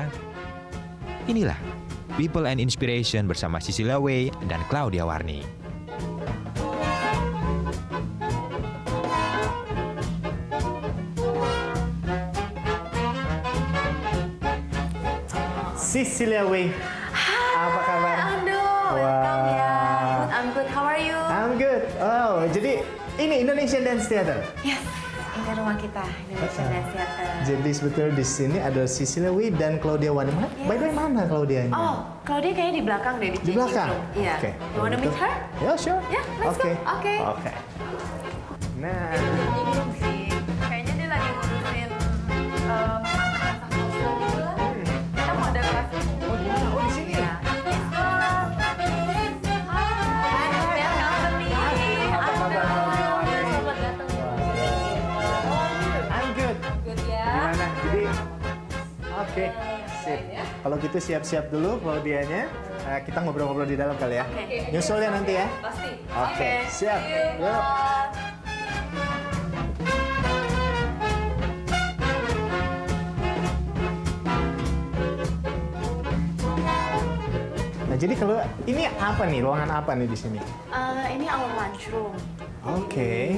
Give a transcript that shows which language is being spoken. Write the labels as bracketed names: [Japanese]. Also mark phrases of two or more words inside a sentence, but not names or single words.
[Indonesian] Inilah People and Inspiration bersama Cecilia Oy dan Claudia Warni. Cecilia Oy. Apa kabar? [English] Welcome ya. I'm good. How are you? I'm good. [Indonesian] Oh, jadi ini Indonesian Dance Theater. [English] Yes. [Indonesian] Ini rumah kita, Indonesian Dance Theater. Jadi sebetulnya di sini ada Cecilia Oy dan Claudia Warni. [English] By the way, [Indonesian] mana Claudia ini? Oh, Claudia kayaknya di belakang deh, di Di belakang? room. Iya. Oke. [English] You wanna meet her? Ya, sure. Ya, let's go. [Indonesian] Oke. Oke. Nah, Bingung sih. Kayaknya dia lagi ngurusin masak-masak kostum gitu lah. Kita mau ada kelas. oh di mana? Oh di sini. Iya. Miss Gola. Hai, [English] welcome to me. [Indonesian] Apa kabar, Claudia Warni? Selamat datang. [English] I'm good. Good ya. [Indonesian] Gimana? Jadi, oke, sip. Kalau gitu siap-siap dulu Claudianya. Kita ngobrol-ngobrol di dalam kali ya. Nyusul ya nanti ya. Pasti. Oke, siap. [English] See you. [Indonesian] Yuk. Nah, jadi kalau ini apa nih? Ruangan apa nih di sini? [English] Ini our lunchroom. [Indonesian] Oke.